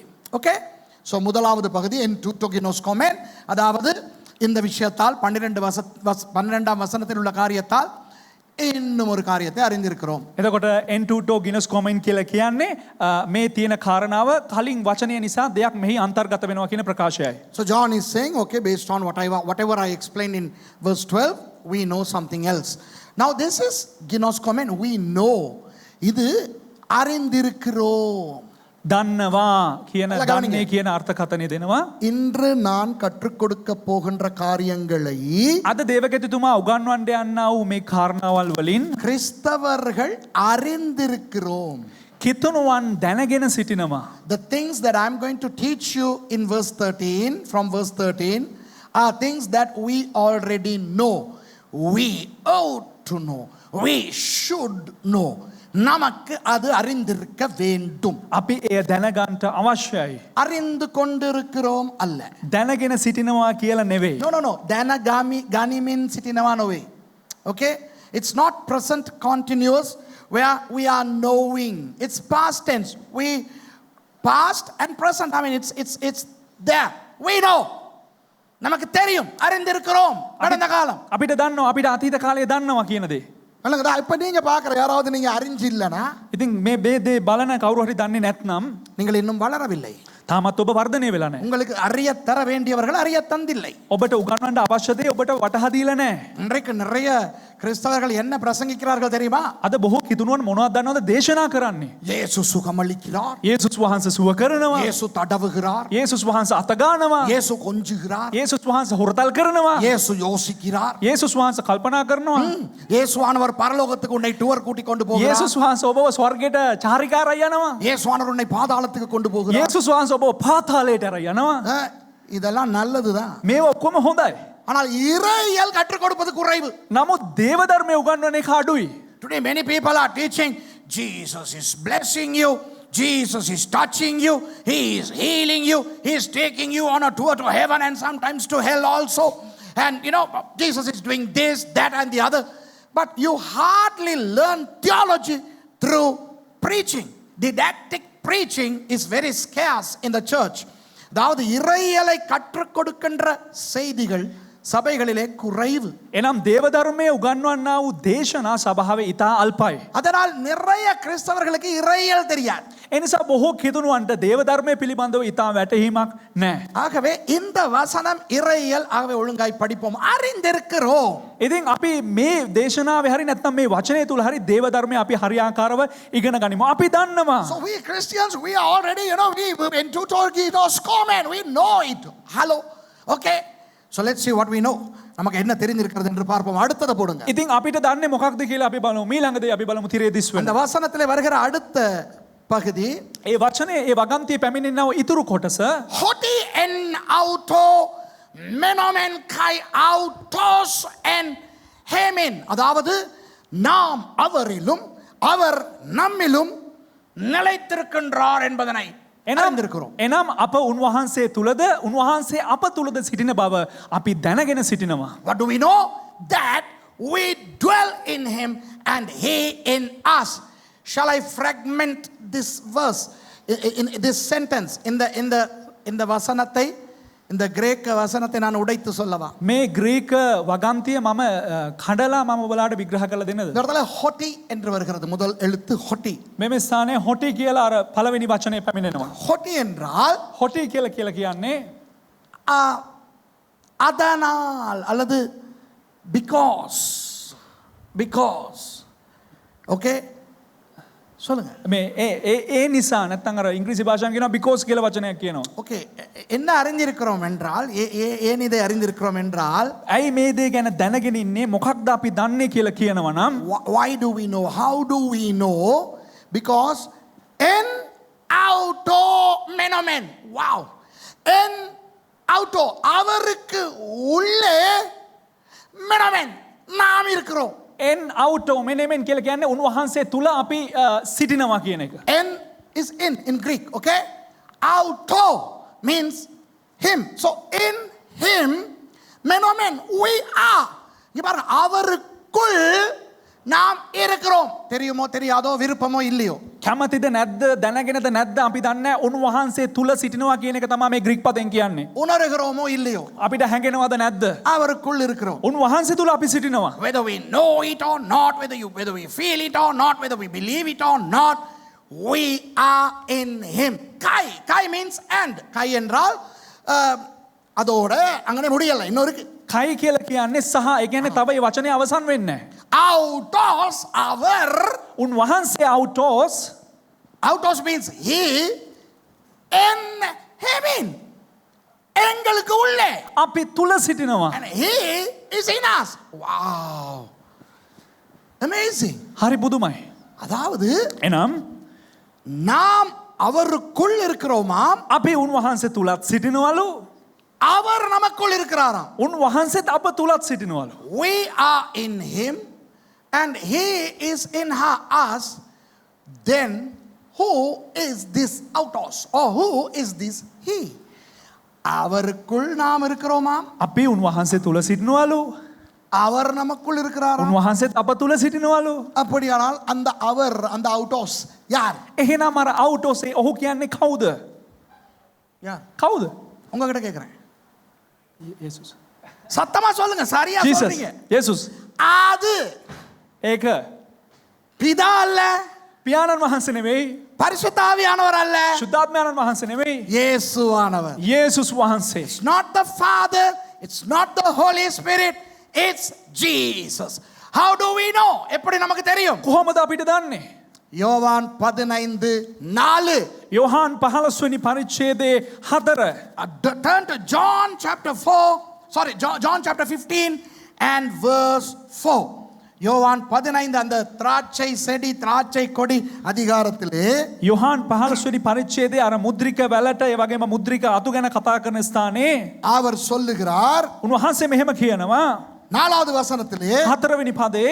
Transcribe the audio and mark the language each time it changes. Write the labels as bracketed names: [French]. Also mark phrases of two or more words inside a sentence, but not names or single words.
[English] Okay? So [Tamil] முதலாவது பகுதி [Greek] ἐν τούτῳ γινώσκομεν, [Tamil] அதாவது இந்த விஷயத்தால் 12ஆம் வசனத்தில் உள்ள காரியத்தால் இன்னும் ஒரு காரியத்தை அறிந்திருக்கிறோம். [Sinhala] එතකොට [Greek] ἐν τούτῳ γινώσκομεν [Sinhala] කියලා කියන්නේ මේ තියෙන කාරණාව කලින් වචනය නිසා දෙයක් මෙහි අන්තර්ගත වෙනවා කියන ප්‍රකාශයයි. [English] So John is saying, okay, based on whatever I explained in verse 12, we know something else. Now this is ginoskomen. We know. [Tamil] இது அறிந்திருக்கிறோம். [Sinhala] දන්නවා කියන අල්ලා ගවනික. දන්නේ කියන අර්ථකථනය දෙනවා. [Tamil] இன்று நான் கற்றுக் கொடுக்க போகின்ற காரியங்களை [Sinhala] අද දේවගතිතුමා උගන්වන්න යන්නා වූ මේ කාරණාවල් වලින් [Tamil] கிறிஸ்தவர்கள் அறிந்திருக்கிறோம். [Sinhala] කිතුණුවන් දැනගෙන සිටිනවා. [English] The things that I'm going to teach you in verse 13, from verse 13, are things that we already know. We ought to know. We should know. [Tamil] நமக்கு அது அறிந்திருக்க வேண்டும். [Sinhala] අපි එය දැනගන්ට අවශ්‍යයි. [Tamil] அறிந்து கொண்டிருக்கிறோம் அல்ல. [Sinhala] දැනගෙන සිටිනවා කියලා නෙවෙයි. No. ගනිමින් සිටිනවා නොවේ. [English] Okay? It's not present continuous where we are knowing. It's past tense. We past and present. I mean it's there. We know. [Tamil] நமக்கு தெரியும். அறிந்திருக்கிறோம். கடந்த காலம். [Sinhala] අපිට දන්නවා අපිට අතීත කාලය දන්නවා කියන දේ. [Tamil] அல்லங்கடா இப்ப நீங்க பார்க்குற யாராவது நீங்க அறிஞ்சு இல்லனா [Sinhala] ඉතින් මේ දේ බලන කවුරු හරි දන්නේ නැත්නම් [Tamil] நீங்கள் இன்னும் வளரவில்லை. [Sinhala] තාමත් ඔබ වර්ධනය වෙලා නැහැ. [Tamil] உங்களுக்கு அறிய தர வேண்டியவர்கள் அறிய தந்தில்லை. [Sinhala] ඔබට උගන්වන්න අවශ්‍ය දේ ඔබට වටහා දීලා නැහැ. [Tamil] இன்றைக்கு நிறைய கிறிஸ்தவர்கள் என்ன பிரசங்கிக்கிறார்கள் தெரியுமா? [Sinhala] අද බොහෝ කිතුණුවන් මොනවද දන්නවද දේශනා කරන්නේ? [Tamil] இயேசு சுகமளிக்கிறார். [Sinhala] යේසුස් වහන්සේ සුව කරනවා. [Tamil] இயேசு தடவுகிறார். [Sinhala] යේසුස් වහන්සේ අත ගන්නවා. [Tamil] இயேசு கொஞ்சுகிறார். [Sinhala] යේසුස් වහන්සේ හොරතල් කරනවා. [Tamil] இயேசு யோசிக்கிறார். [Sinhala] යේසුස් වහන්සේ කල්පනා කරනවා. [Tamil] இயேசுவானவர் பரலோகத்துக்கு உன்னை டூர் கூட்டி கொண்டு போகிறார். [Sinhala] යේසුස් වහන්සේ ඔබව ස්වර්ගයට චාරිකාරය යනවා. [Tamil] இயேசுவானவர் உன்னை பாதாளத்துக்கு கொண்டு போகிறார். [Sinhala] යේසුස් වහන්සේ ඔබව පාතාලයට අරන් යනවා. [Tamil] இதெல்லாம் நல்லதுதான். [Sinhala] මේව ඔක්කොම හොඳයි. [Tamil] ஆனால் இறையியல் கற்றுக் கொடுப்பது குறைவு. [Sinhala] නමුත් දේව ධර්මය උගන්වන එක අඩුයි. [English] Today many people are teaching Jesus is blessing you, Jesus is touching you, he is healing you, he is taking you on a tour to heaven and sometimes to hell also, and you know Jesus is doing this, that and the other, but you hardly learn theology through preaching. Didactic preaching is very scarce in the church. [Tamil] அதாவது இறையியலை கற்றுக் கொடுக்கின்ற செய்திகள் சபைகளிலே குறைவு. [Sinhala] එනම් දේව ධර්මයේ උගන්වන්නා වූ දේශනා සභාවේ ඉතා අල්පයි. [Tamil] அதனால் நிறைய கிறிஸ்தவர்களுக்கு இறையியல் தெரியாது. [Sinhala] එනිසා බොහෝ කිතුණුවන්ට දේව ධර්මයේ පිළිබඳව ඉතා වැටහීමක් නැහැ. [Tamil] ஆகவே இந்த வசனம் இறையியல், ஆகவே ஒழுங்காய் படிப்போம். அறிந்திருக்கிறோம். [Sinhala] ඉතින් අපි මේ දේශනාවේ හරි නැත්නම් මේ වචනය තුල හරි දේව ධර්මය අපි හරියාකාරව ඉගෙන ගනිමු. අපි දන්නවා. [English] So we Christians, we are already, we in Teutoginoscomen, we know it. Hello. Okay. So let's see what we know. [Tamil] நமக்கு என்ன தெரிந்திருக்கிறது என்று பார்ப்போம். அடுத்தத போடுங்க. [Sinhala] ඉතින් අපිට දන්නේ මොකක්ද කියලා අපි බලමු. ඊළඟදී අපි බලමු තිරේ දිස් වෙන. [Tamil] அந்த வசனத்திலே வருகிற அடுத்த பகுதி [Sinhala] ඒ වචනේ ඒ වගන්තිය පැමිණෙනව ඉතුරු කොටස [Greek] ὅτι ἐν αὐτῷ μένομεν καὶ αὐτὸς ἐν ἡμῖν. [Tamil] அதாவது நாம் அவரிலும் அவர் நம்மிலும் நிலைத்திருக்கின்றார் என்பதனை அறிந்திருக்கிறோம். [Sinhala] එනම් අප උන්වහන්සේ තුලද උන්වහන්සේ අප තුලද සිටින බව අපි දැනගෙන සිටිනවා. [English] What do we know? That we dwell in him and he in us. Shall I fragment this verse in this sentence in the vasanattai, [Tamil] இந்த கிரேக்க வசனத்தை நான் உடைத்து சொல்லவா? [Sinhala] මේ ග්‍රීක වගන්තිය මම කඩලා මම ඔයාලට විග්‍රහ කරලා දෙන්නද? [Tamil] இந்த இடத்துல ஹொட்டி என்று வருகிறது. முதல் எழுத்து ஹொட்டி. [Sinhala] මේ ස්ථානයේ හොටි කියලා අර පළවෙනි වචනේ පැමිණෙනවා. [Tamil] ஹொட்டி என்றால் [Sinhala] හොටි කියලා කියන්නේ [Tamil] அதனால் அல்லது because. Okay? சொல்லுங்க. [Sinhala] මේ ඒ නිසා නැත්නම් අර ඉංග්‍රීසි භාෂාවෙන් කියනවා because කියලා වචනයක් කියනවා. [Tamil] ஓகே, என்ன அறிந்திருக்கிறோம் என்றால் ஏன் இதை அறிந்திருக்கிறோம் என்றால் [Sinhala] ඇයි මේ දේ ගැන දැනගෙන ඉන්නේ මොකක්ද අපි දන්නේ කියලා කියනවා නම් [English] why do we know, how do we know? [Greek] Because ἐν αὐτῷ μένομεν, wow, ἐν αὐτῷ [Tamil] அவருக்கு உள்ளே [Greek] μένομεν [Tamil] நாம் இருக்கிறோம். [Greek] ἐν αὐτῷ μένομεν [Sinhala] කියලා කියන්නේ උන්වහන්සේ තුල අපි සිටිනවා කියන එක. [English] En is in Greek, okay? Auto means him. So in him, menomen, we are. [Tamil] இங்க பாருங்க, அவருக்குள் நாம் இருக்கிறோம். தெரியுமோ தெரியாதோ, விருப்பமோ இல்லையோ, [Sinhala] කැමතිද නැද්ද දැනගෙනද නැද්ද අපි දන්නේ උන්වහන්සේ තුල සිටිනවා කියන එක තමයි මේ ග්‍රීක පදයෙන් කියන්නේ. [Tamil] உணர்கிறோமோ இல்லையோ, [Sinhala] අපිට හැඟෙනවද නැද්ද? [Tamil] அவருக்குள் இருக்கிறோம். [Sinhala] උන්වහන්සේ තුල අපි සිටිනවා. [English] Whether we know it or not, whether we feel it or not, whether we believe it or not, we are in him. Kai means and. [Tamil] Kai என்றால் அதோட அங்கனே முடியல, இன்னொரு [Sinhala] කයි කියලා කියන්නේ සහ. ඒ කියන්නේ තව මේ වචනේ අවසන් වෙන්නේ නැහැ. [English] Autos our. [Sinhala] උන්වහන්සේ අවුටෝස් [English] Autos means he in heaven. [Tamil] எங்களுக்கு உள்ளே. [Sinhala] අපි තුල සිටිනවා. [English] And he is in us. Wow. Amazing. [Sinhala] හරි බුදුමයි. [Tamil] அதாவது [Sinhala] එනම් [Tamil] நாம் அவருக்குள் இருக்கிறோமாம், [Sinhala] අපි උන්වහන්සේ තුලත් සිටිනවලු. [Tamil] அவர் நமக்குள் இருக்கிறாராம். [Sinhala] උන්වහන්සේත් අප තුලත් සිටිනවලු. [English] We are in him and he is in us. Then who is this autos or who is this he? [Tamil] அவருக்குள் நாம் இருக்கிறோமாம், [Sinhala] අපි උන්වහන්සේ තුල සිටිනවලු. [Tamil] அவர் நமக்குள் இருக்கிறாராம். [Sinhala] උන්වහන්සේත් අප තුල සිටිනවලු. [Tamil] அப்படியானால் அந்த அவர், அந்த autos யார்? [Sinhala] එහෙනම් අර අවුටෝස් ඔහු කියන්නේ කවුද? [Tamil] யார்? [Sinhala] කවුද? [Tamil] உங்ககிட்ட கேக்குறேன். [Sinhala] යේසුස්. [Tamil] சத்தமா சொல்லுங்க, சரியா [Sinhala] ජීසස්. [Tamil] சொல்றீங்க. [Sinhala] යේසුස්. [Tamil] அது [Sinhala] ඒක [Tamil] பிதா அல்ல, [Sinhala] පියාණන් වහන්සේ නෙවෙයි. [Tamil] பரிசுத்த ஆவியானவர் அல்ல, [Sinhala] ශුද්ධාත්මයන්න් වහන්සේ නෙවෙයි. [Tamil] இயேசுவானவர். [Sinhala] යේසුස් වහන්සේ. [English] It's not the Father, it's not the Holy Spirit, it's Jesus. How do we know? [Tamil] எப்படி நமக்கு தெரியும்? [Sinhala] කොහොමද අපිට දන්නේ? [Tamil] யோவான் 15:4. [Sinhala] යෝහාන් 15 වෙනි පරිච්ඡේදයේ 4. [English] Turn to John chapter 4. Sorry, John chapter 15 and verse 4. [Tamil] யோவான் 15 அந்த திராட்சை செடி, திராட்சை கொடி அதிகாரத்திலே [Sinhala] යෝහාන් 15 වෙනි පරිච්ඡේදයේ අර මුද්‍රික වැලට ඒ වගේම මුද්‍රික අතු ගැන කතා කරන ස්ථානයේ [Tamil] அவர் சொல்லுகிறார், [Sinhala] උන්වහන්සේ මෙහෙම කියනවා [Tamil] 4வது வசனத்திலே, [Sinhala] 4 වෙනි පදයේ